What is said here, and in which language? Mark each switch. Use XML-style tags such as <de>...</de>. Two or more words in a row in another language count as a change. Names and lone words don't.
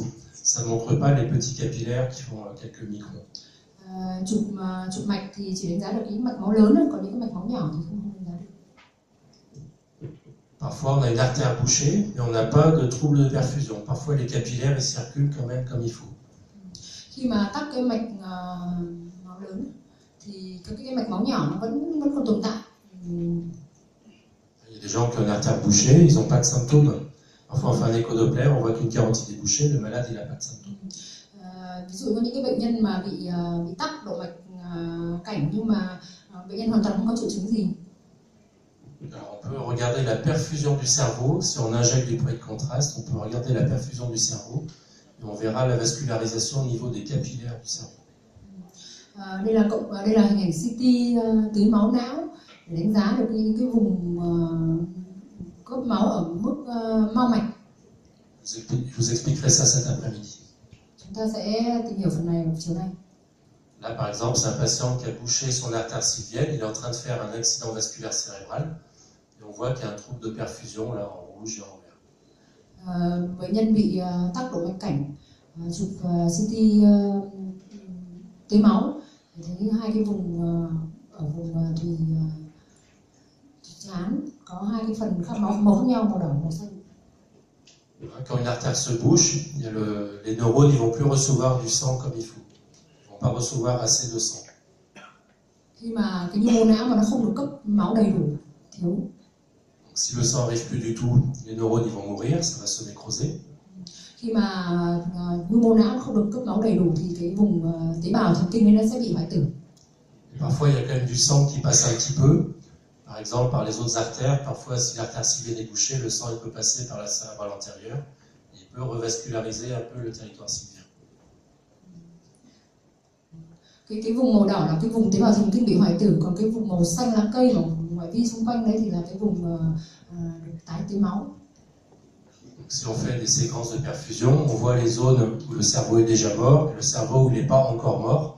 <fr>Ça ne montre pas les petits capillaires qui font quelques microns.</fr> <vi>Chụp mạch thì chỉ đánh giá được cái mạch máu lớn, còn những cái mạch máu nhỏ thì không đánh giá được.</vi> <fr>Parfois on a une artère bouchée, mais on n'a pas de trouble de perfusion. Parfois les capillaires ils circulent quand même comme il faut.</fr> <vi>Khi mà tắc cái mạch máu lớn thì cái mạch máu nhỏ nó vẫn còn tồn tại.</vi> <fr>Il y a des gens qui ont une artère bouchée, ils n'ont pas de symptômes. Parfois on fait un écho-doppler, on voit qu'une carotide est bouchée, le malade il n'a pas de symptômes.</fr> <vi>Ví dụ có những cái bệnh nhân mà bị tắc động mạch cảnh nhưng mà bệnh nhân hoàn toàn không có triệu chứng gì.</vi> <fr>Alors on peut regarder la perfusion du cerveau, si on injecte du produit de contraste, on peut regarder la perfusion du cerveau et on verra la vascularisation au niveau des capillaires du cerveau.</fr> <vi>Đây là hình ảnh CT tưới máu não để đánh giá được những cái vùng cấp máu ở mức mao mạch.</vi> <fr>Je vous expliquerai ça cet après-midi.</fr> <vi>Chúng ta sẽ tìm hiểu phần này vào chiều nay.</vi> <fr>Là, par exemple, c'est un patient qui a bouché son artère sylvienne, il est en train de faire un accident vasculaire cérébral, et on voit qu'il y a un trouble de perfusion là en rouge et en vert.</fr> <vi>Bệnh nhân bị tắc động mạch cảnh, chụp CT tưới máu, thì thấy hai cái vùng ở vùng thùy trán có hai cái phần khác màu khác nhau, màu đỏ, màu xanh.</vi> <fr>Quand une artère se bouche, les neurones ne vont plus recevoir du sang comme il faut. Ils ne vont pas recevoir assez de sang.</fr> <vi>Khi mà cái nhu mô não mà nó không được cấp máu đầy đủ, thiếu.</vi> <fr>Donc, si le sang n'arrive plus du tout, les neurones ils vont mourir, ça va se nécroser.</fr> <vi>Khi mà nhu mô não không được cấp máu đầy đủ thì cái vùng tế bào thần kinh ấy nó sẽ bị hoại tử.</vi> <fr>Parfois, il y a quand même du sang qui passe un petit peu, par exemple par les autres artères. Parfois, si l'artère sylvienne est bouchée, le sang il peut passer par la cérébrale antérieure et il peut revasculariser un peu le territoire sylvien.</fr> <vi>Cái vùng màu đỏ là cái vùng tế bào thần kinh bị hoại tử, còn cái vùng màu xanh lá cây và ngoại vi xung quanh đấy thì là cái vùng được tái tưới máu.</vi> <fr>Si on fait des séquences de perfusion, on voit les zones où le cerveau est déjà mort et le cerveau où il n'est pas encore mort.</fr>